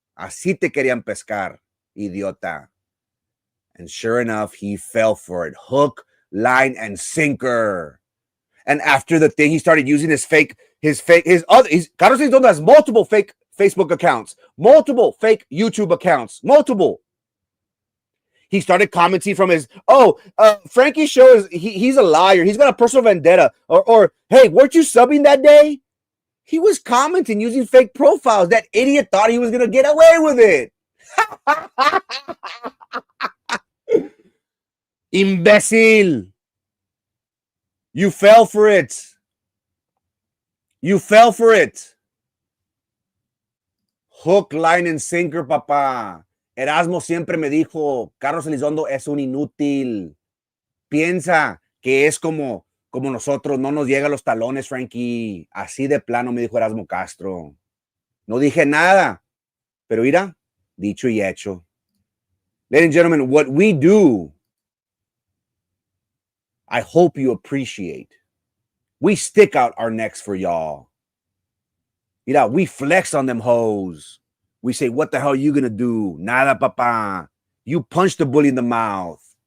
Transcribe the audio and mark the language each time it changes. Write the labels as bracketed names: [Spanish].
[Spanish] Así te querían pescar, idiota. [English] And sure enough, he fell for it. Hook, line, and sinker. And after the thing, he started using his Carlos Elizondo has multiple fake Facebook accounts, multiple fake YouTube accounts, multiple. He started commenting from his, Frankie's show is, he's a liar. He's got a personal vendetta. Or, hey, weren't you subbing that day? He was commenting using fake profiles. That idiot thought he was going to get away with it. Imbecile. You fell for it. You fell for it. Hook, line, and sinker, papá. [Spanish] Erasmo siempre me dijo, Carlos Elizondo es un inútil. Piensa que es como nosotros, no nos llega a los talones, Frankie. Así de plano me dijo Erasmo Castro. No dije nada, pero mira, dicho y hecho. [English] Ladies and gentlemen, what we do, I hope you appreciate. We stick out our necks for y'all. Mira, we flex on them hoes. We say, what the hell are you going to do? [Spanish] Nada, papa. [English] You punch the bully in the mouth.